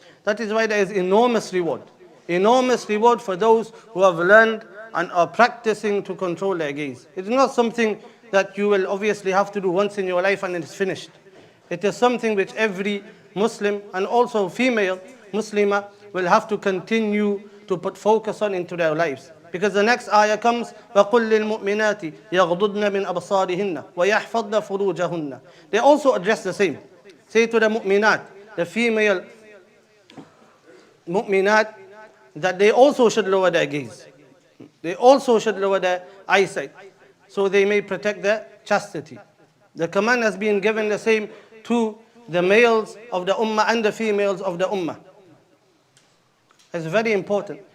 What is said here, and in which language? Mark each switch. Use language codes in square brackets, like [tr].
[en] That is why there is enormous reward. Enormous reward for those who have learned and are practicing to control their gaze. It is not something that you will obviously have to do once in your life and it's finished. It is something which every Muslim and also female Muslimah will have to continue to put focus on into their lives. Because the next ayah comes, [ar] وَقُلْ لِلْمُؤْمِنَاتِ يَغْضُضْنَ مِنْ أَبْصَارِهِنَّ وَيَحْفَظْنَ فُرُوجَهُنَّ. [en] They also address the same. Say to the mu'minat, the female mu'minat, that they also should lower their gaze. They also should lower their eyesight, so they may protect their chastity. The command has been given the same to the males of the ummah and the females of the ummah. It's very important.